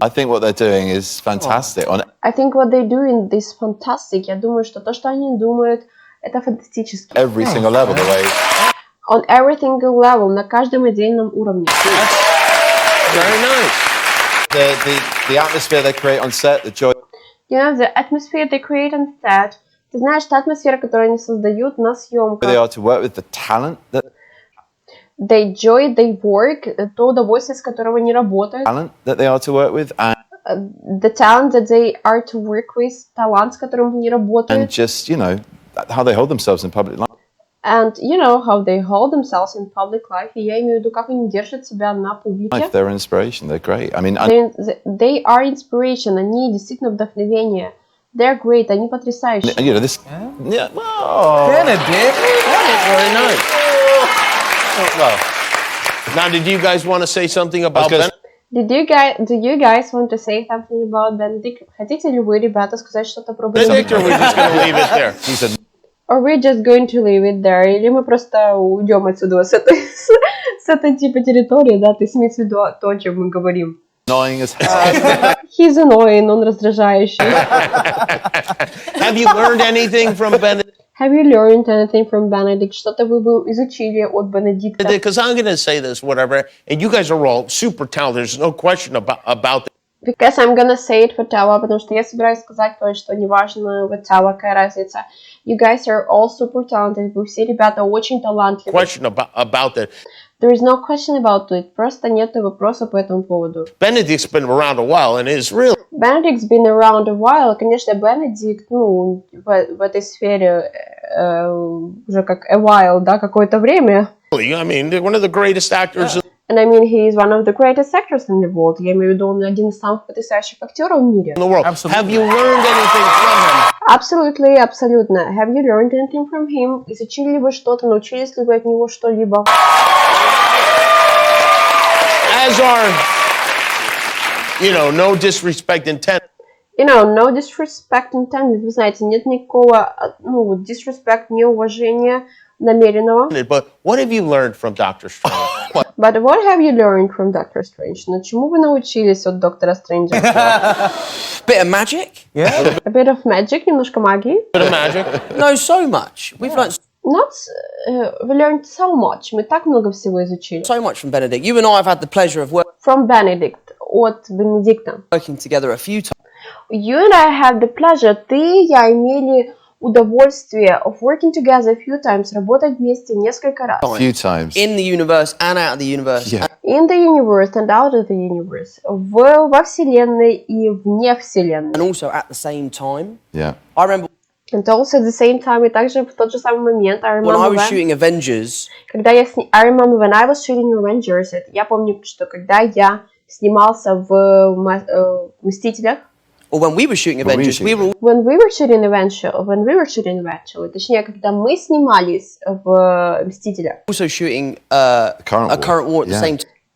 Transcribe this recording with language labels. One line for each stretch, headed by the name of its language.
English: I think what they're doing is fantastic. I think what they're doing is fantastic.
Russian: Я думаю, что то, что они думают, это фантастически.
English: Every single level, the way. On every single level,
Russian: на каждом отдельном уровне.
English: Very nice. The atmosphere they create on set, the joy. You know, the atmosphere they create on set.
Russian: Ты знаешь, та атмосфера, которую они создают на съемках.
English: They are to work with, the talent that They enjoy their work,
Russian: то удовольствие, с которого они работают.
English: they are to work with, and The talent that they are to work with,
Russian: талант, с которым они работают.
English: just how they hold themselves in public life. And you know how they hold themselves in public life.
Russian: И я имею в виду, как они держат себя на публике.
English: They're inspiration. They're great. I mean, They are inspiration.
Russian: Они действительно вдохновение.
English: They're great.
Russian: Они потрясающие.
English: this. Yeah. Benedict. Very nice. Well, now, did you guys want to say something about Ben? Do you guys want to say something about Benedict?
Russian: Хотите ли вы, ребята, сказать что-то про
English: Benedict, or
Russian: Бенедикта?
English: we're just going to leave it there? She said, Or we're just going to leave it there?
Russian: Или мы просто уйдем отсюда с этой типа территории, да? То есть имеется в виду то, о чем мы говорим.
English: annoying as hell. He's annoying,
Russian: он раздражающий.
English: Have you learned anything from Benedict? Have you learned anything from Benedict?
Russian: Что-то вы бы изучили от Бенедикта?
English: Because I'm going to say this, whatever, and you guys are all super talented. There's no question about this. Because I'm gonna say it for Towa,
Russian: потому что я собираюсь сказать кое-что, неважно,
English: with Towa,
Russian: какая разница.
English: You guys are all super talented.
Russian: Вы все ребята очень талантливы.
English: Question about that. There is no question about it.
Russian: Просто нет вопроса по этому поводу.
English: Benedict's been around a while and is really. Benedict's been around a while.
Russian: Конечно, Бенедикт, ну, в этой сфере уже как
English: a while,
Russian: да, какое-то время.
English: I mean, one of the greatest actors. And I mean, he is one of the greatest actors in the world.
Russian: Я имею в виду, он один из самых потрясающих актеров в мире.
English: In the world. Absolutely. Have you learned anything from him? Absolutely,
Russian: абсолютно.
English: Have you learned anything from him?
Russian: Изучили ли вы что-то, научились ли вы от него что-либо?
English: As are, no disrespect intended. No disrespect intended.
Russian: Вы знаете, нет никакого,
English: disrespect,
Russian: неуважения намеренного.
English: But what have you learned from Doctor Strange? But what have you learned from Doctor Strange?
Russian: На чему вы научились от Доктора Стрэнджа?
English: Bit of magic? Yeah. A bit of magic,
Russian: немножко магии.
English: Bit of magic. No, so much. We've learned We learned so much.
Russian: Мы так много всего изучили.
English: so much from Benedict. You and I have had the pleasure of From Benedict,
Russian: от Бенедикта.
English: working together a few times. You and I have the pleasure.
Russian: Ты и я имели удовольствие
English: of working together a few times,
Russian: работать вместе несколько раз.
English: A few times. In the universe and out of the universe. Yeah. In the universe and out of the universe.
Russian: Во вселенной и вне вселенной.
English: And also at the same time. Yeah. I remember And also at the same time,
Russian: и также в тот же самый момент,
English: I when I was when, shooting Avengers,
Russian: когда
English: I remember when I was shooting Avengers,
Russian: я помню, что когда я снимался в «Мстителях»,
English: or when we were shooting Avengers, we were when we were shooting eventually,
Russian: точнее, когда мы снимались в «Мстителях»,
English: also shooting a current war at the same time.